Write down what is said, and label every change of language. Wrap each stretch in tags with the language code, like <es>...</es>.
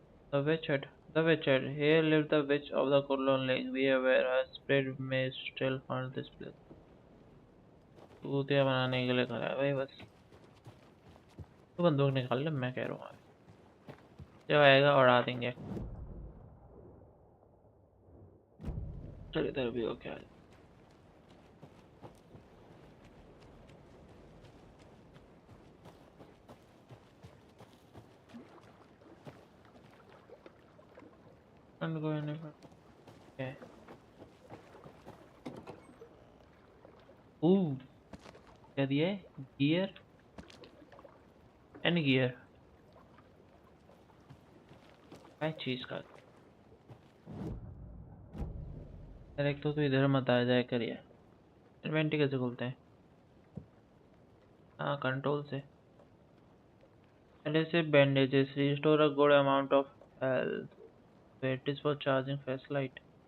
<en>The witch the witch, here lived the witch of the Kurlon Lake. We are aware her spirit may still haunt this place.</en> <hi>भूतिया बनाने के लिए करा है भाई बस, तो बंदूक निकाल ले, मैं कह रहा हूँ जब आएगा उड़ा देंगे। चल इधर भी हो क्या,</hi> <en>Can't go anywhere. Okay.</en> <hi>Ooh, क्या दिया है? गियर एंड गियर, क्या चीज का? डायरेक्ट तो इधर मत आ जाए करिए। इन्वेंटरी कैसे खोलते हैं? हाँ कंट्रोल से। पहले से</hi> <en>bandages restore a good amount of health. It is for charging flashlight.</en>